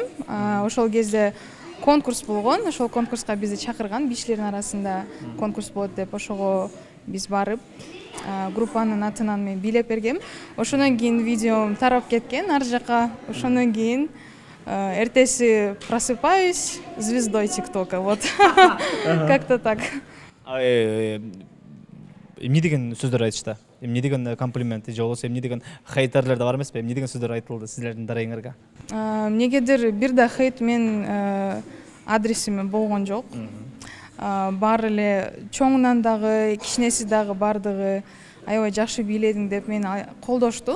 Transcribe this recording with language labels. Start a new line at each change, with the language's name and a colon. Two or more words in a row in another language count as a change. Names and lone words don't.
Kyrgyz: Ошол кезде конкурс болгон. Ошол конкурска бизди чакырган, бийчилердин арасында конкурс болот деп ошого биз барып, группанын атынан мен бийлеп бергем. Ошондон кийин видеом тарап кеткен ар жака. Ошондон кийин эртеси
Russian: просыпаюсь звездой ТикТока. Вот. Как-то так.
Kyrgyz: Эмне деген сөздөр айтышты? Эмне деген комплимент, же болбосо эмне деген хейтерлер да бар эмеспи? Эмне деген сөздөр айтылды силердин дарегиңерге? Эмнегедир бир да хейт мен адресиме болгон жок. Бар эле чоңунан дагы, кичинеси дагы бардыгы аябай жакшы бийледиң деп мени колдошту.